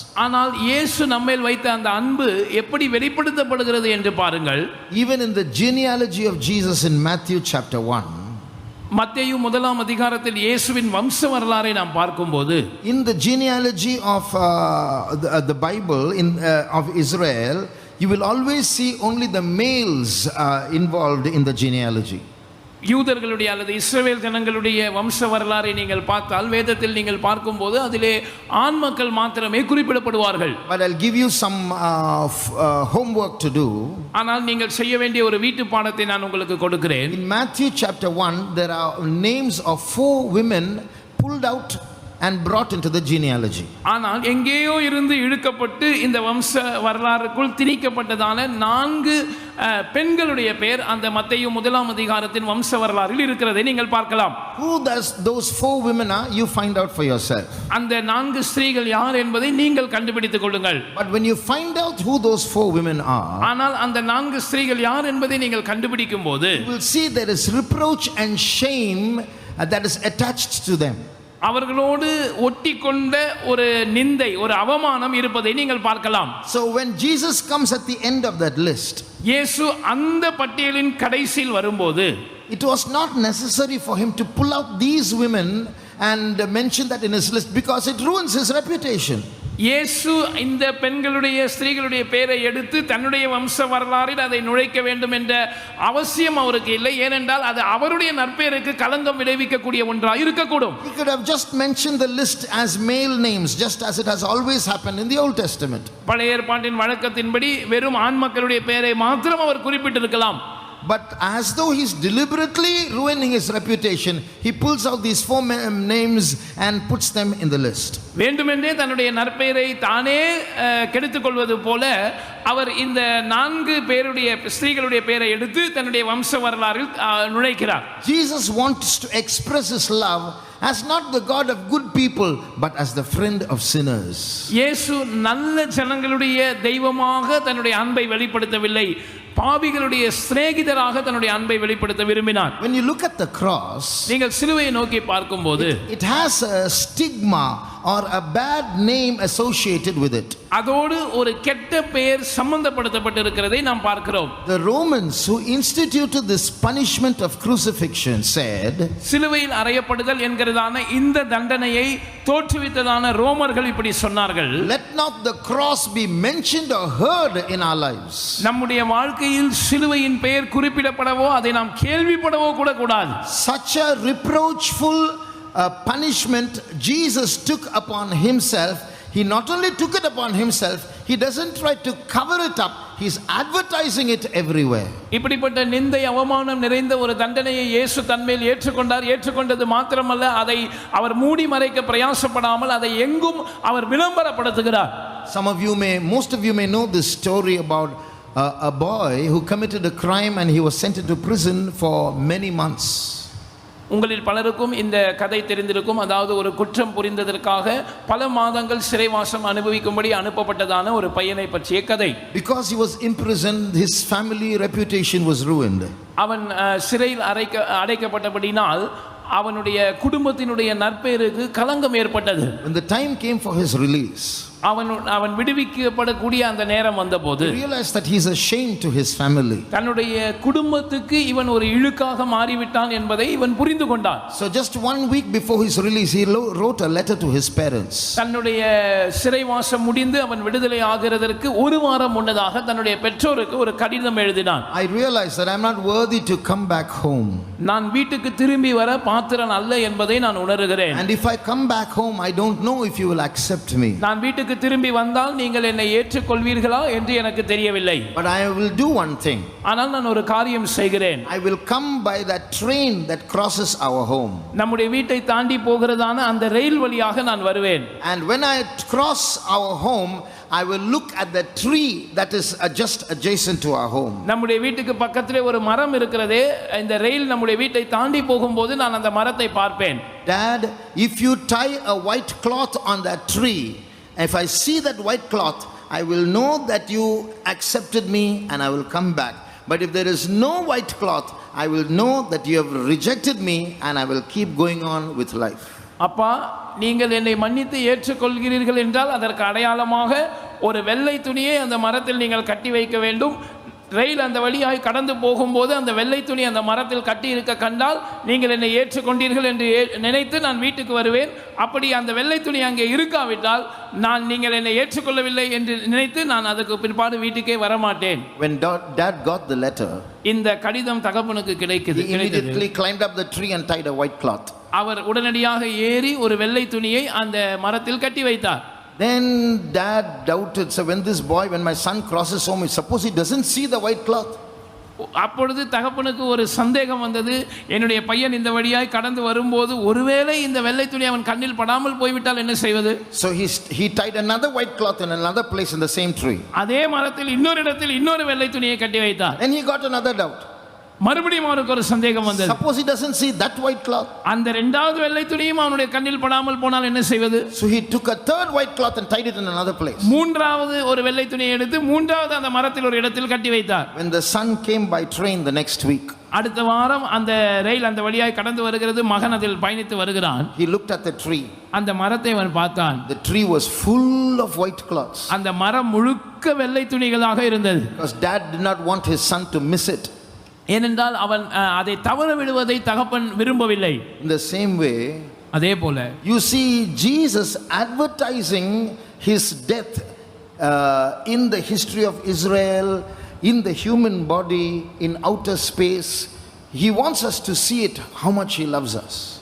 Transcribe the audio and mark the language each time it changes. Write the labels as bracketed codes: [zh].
[ta] ஆனால் இயேசு நம்மேல் வைத்த அந்த அன்பு எப்படி வெளிப்படுத்தப்படுகிறது என்று பாருங்கள். [en] Even in the genealogy of Jesus in Matthew chapter 1, [ta] மத்தேயு 1ஆம் அதிகாரத்தில் இயேசுவின் வம்ச வரலாறை நாம் பார்க்கும்போது, [en] in the genealogy of the Bible of Israel, you will always see only the males involved in the genealogy. [ta] யூதர்களுடைய அல்லது இஸ்ரவேல் ஜனங்களுடைய வம்ச வரலாறை நீங்கள் பார்த்தால் வேதத்தில் நீங்கள் பார்க்கும்போது அதிலே ஆண் மக்கள் மாத்திரமே குறிப்பிடப்படுவார்கள். [en] But I'll give you some homework to do. [ta] ஆனால் நீங்கள் செய்ய வேண்டிய ஒரு வீட்டு பாடத்தை நான் உங்களுக்கு கொடுக்கிறேன். [en] In Matthew chapter 1, there are names of 4 women pulled out and brought into the genealogy. [ta] ஆனால் எங்கேயோ இருந்து இழுக்கப்பட்டு இந்த வம்ச வரலாறுக்குள் திணிக்கப்பட்டதான 4 பெண்களுடைய பெயர் அந்த மத்தேயு 1ஆம் அதிகாரத்தின் வம்ச வரலாறில் இருக்கிறதை நீங்கள் பார்க்கலாம். [en] Who those 4 women are, you find out for yourself. [ta] அந்த 4 ஸ்திரீகள் யார் என்பதை நீங்கள் கண்டுபிடித்துக் கொள்ளுங்கள். [en] But when you find out who those 4 women are, [ta] ஆனால் அந்த 4 ஸ்திரீகள் யார் என்பதை நீங்கள் கண்டுபிடிக்கும் போது, [en] you will see there is reproach and shame that is attached to them. [ta] அவர்களோடு ஒட்டி கொண்ட ஒரு நிந்தை, ஒரு அவமானம் இருப்பதை நீங்கள் பார்க்கலாம். [en] So when Jesus comes at the end of that list, [ta] இயேசு அந்த பட்டியலின் கடைசியில் வரும்போது, [en] it was not necessary for him to pull out these women and mention that in his list because it ruins his reputation. [ta] இயேசு இந்த பெண்களுடைய ஸ்திரீகளுடைய பெயரை எடுத்து தன்னுடைய வம்ச வரலாறில் அதை நுழைக்க வேண்டும் என்ற அவசியம் அவருக்கு இல்லை. ஏனென்றால் அது அவருடைய நற்பெயருக்கு களங்கம் விளைவிக்கக்கூடிய ஒன்றாக இருக்கக்கூடும். [en] He could have just mentioned the list as male names, just as it has always happened in the Old Testament. [ta] பழைய ஏற்பாட்டின் வழக்கத்தின்படி வெறும் ஆண் மக்களுடைய பெயரை மாத்திரம் அவர் குறிப்பிட்டிருக்கலாம். [en] But as though he's deliberately ruining his reputation, he pulls out these 4 names and puts them in the list. [ta] வேண்டுமென்றே தன்னுடைய நற்பெயரை தானே கெடுத்துக் கொள்வது போல அவர் இந்த 4 பேருடைய ஸ்திரீகளுடைய பெயரை எடுத்து தன்னுடைய வம்ச வரலாறில் நுழைக்கிறார். [en] Jesus wants to express his love as not the God of good people but as the friend of sinners. [ta] இயேசு நல்ல ஜனங்களுடைய தெய்வமாக தன்னுடைய அன்பை வெளிப்படுத்தவில்லை, பாவிகளுடைய சிநேகிதராக தன்னுடைய அன்பை வெளிப்படுத்த விரும்பினார். [en] When you look at the cross, [ta] நீங்கள் சிலுவையை நோக்கி பார்க்கும்போது, [en] it has a stigma or a bad name associated with it. [ta] அதோடு ஒரு கெட்ட பெயர் சம்பந்தப்படுத்தப்பட்டிருக்கிறதை நாம் பார்க்கிறோம். [en] The Romans who instituted this punishment of crucifixion said, [ta] சிலுவையில் அறையப்படுதல் என்கிறதான இந்த தண்டனையை தோற்றுவித்ததான ரோமர்கள் இப்படி சொன்னார்கள், [en] let not the cross be mentioned or heard in our lives. [ta] நம்முடைய வாழ்க்கையில் சிலுவையின் பெயர் குறிப்பிடப்படவோ அதை நாம் கேள்விப்படவோ கூட கூடாது. [en] Such a reproachful punishment Jesus took upon himself. He not only took it upon himself, he doesn't try to cover it up. He's advertising it everywhere. [ta] இப்படிப்பட்ட நிந்தை அவமானம் நிறைந்த ஒரு தண்டனையை இயேசு தன்மேல் ஏற்றுக்கொண்டார். ஏற்றுக்கொண்டது மாத்திரமல்ல, அதை அவர் மூடி மறைக்க பிரயாசப்படாமல் அதை எங்கும் அவர் விளம்பரப்படுத்துகிறார். [en] Most of you may know this story about a boy who committed a crime and he was sent into prison for many months. [ta] உங்களில் பலருக்கும் இந்த கதை தெரிந்திருக்கும். அதாவது ஒரு குற்றம் புரிந்ததற்காக பல மாதங்கள் சிறைவாசம் அனுபவிக்கும்படி அனுப்பப்பட்டதான ஒரு பையனை பற்றிய கதை. [en] Because he was imprisoned, his family reputation was ruined. [ta] அவன் சிறையில் அடைக்கப்பட்டபடினால் அவனுடைய குடும்பத்தினுடைய நற்பெயருக்கு களங்கம் ஏற்பட்டது. [en] When the time came for his release, [ta] அவன் விடுவிக்கப்படக்கூடிய அந்த நேரம் வந்தபோது [en] he realized that he is a shame to his family. [ta] தன்னுடைய குடும்பத்துக்கு இவன் ஒரு இழுக்காக மாறிவிட்டான் என்பதை இவன் புரிந்து கொண்டான். [en] So just 1 week before his release, he wrote a letter to his parents. [ta] தன்னுடைய சிறைவாசம் முடிந்து அவன் விடுதலை ஆகிறதற்கு ஒரு வாரம் முன்னதாக தன்னுடைய பெற்றோருக்கு ஒரு கடிதம் எழுதினான். [en] I realized that I am not worthy to come back home. [ta] நான் வீட்டுக்கு திரும்பி வர பாத்திரன் அல்ல என்பதை நான் உணர்கிறேன். [en] And if I come back home, I don't know if you will accept me. [ta] நான் வீட்டுக்கு திரும்பி வந்தால் நீங்கள் என்னை ஏற்றுக்கொள்வீர்களா என்று எனக்கு தெரியவில்லை. [en] But I will do one thing. [ta] ஆனால் நான் ஒரு காரியம் செய்கிறேன். [en] I will come by that train that crosses our home. [ta] நம்முடைய வீட்டை தாண்டி போகிறதான அந்த ரயில் வழியாக நான் வருவேன். [en] And when I cross our home, I will look at the tree that is just adjacent to our home. [ta] நம்முடைய வீட்டுக்கு பக்கத்திலே ஒரு மரம் இருக்கிறதே, இந்த ரயில் நம்முடைய வீட்டை தாண்டி போகும்போது நான் அந்த மரத்தை பார்ப்பேன். [en] Dad, if you tie a white cloth on that tree, if I see that white cloth, I will know that you accepted me and I will come back. But if there is no white cloth, I will know that you have rejected me and I will keep going on with life. [ta] அப்பா, நீங்கள் என்னை மன்னித்து ஏற்றுக்கொள்கிறீர்கள் என்றால் அதற்கு அடையாளமாக ஒரு வெள்ளை துணியை அந்த மரத்தில் நீங்கள் கட்டி வைக்க வேண்டும். ரயில் அந்த வழியாய் கடந்து போகும்போது அந்த வெள்ளை துணி அந்த மரத்தில் கட்டி இருக்க கண்டால் நீங்கள் என்னை ஏற்றுக்கொண்டீர்கள் என்று நினைத்து நான் வீட்டுக்கு வருவேன். அப்படி அந்த வெள்ளை துணி அங்கே இருக்காவிட்டால் நீங்கள் என்னை ஏற்றுக்கொள்ளவில்லை என்று நினைத்து நான் அதுக்கு பிற்பாடு வீட்டுக்கே வரமாட்டேன். [en] When Dad got the letter, [ta] இந்த கடிதம் தகப்பனுக்கு கிடைத்தது. [en] he immediately climbed up the tree and tied a white cloth. [ta] அவர் உடனடியாக ஏறி ஒரு வெள்ளை துணியை அந்த மரத்தில் கட்டி வைத்தார். [en] Then Dad doubted. So when my son crosses home, suppose he doesn't see the white cloth. [ta] அப்பொழுது தகப்பனுக்கு ஒரு சந்தேகம் வந்தது. என்னுடைய பையன் இந்த வழியாய் கடந்து வரும்போது ஒருவேளை இந்த வெள்ளை துணி அவன் கண்ணில் படாமல் போய்விட்டால் என்ன செய்வது? [en] So he tied another white cloth in another place in the same tree. [ta] அதே மரத்தில் இன்னொரு இடத்தில் இன்னொரு வெள்ளை துணியை கட்டி வைத்தார். [en] And he got another doubt. [ta] மறுபடியும் அவருக்கு ஒரு சந்தேகம் வந்தது. [en] Suppose he doesn't see that white cloth. [ta] அந்த இரண்டாவது வெள்ளை துணியும் அவனுடைய கண்ணில் படாமல் போனால் என்ன செய்வது? [en] So he took a third white cloth and tied it in another place. [ta] மூன்றாவது ஒரு வெள்ளை துணியை எடுத்து மூன்றாவது அந்த மரத்தில் ஒரு இடத்தில் கட்டி வைத்தார். [en] When the son came by train the next week, [ta] அடுத்த வாரம் அந்த ரயில் அந்த வழியாய் கடந்து வருகிறது. மகன் அதில் பயணித்து வருகிறான். [en] he looked at the tree. [ta] அந்த மரத்தை அவன் பார்த்தான். [en] The tree was full of white cloths. [ta] அந்த மரம் முழுக்க வெள்ளை துணிகளாக இருந்தது. [en] Because Dad did not want his son to miss it. [ta] ஏனென்றால் அவன் அதை தவற விடுவதை தகப்பன் விரும்பவில்லை. [en] In the same way, [ta] அதே போல [en] you see Jesus advertising his death in the history of Israel, in the human body, in outer space. He wants us to see it, how much he loves us.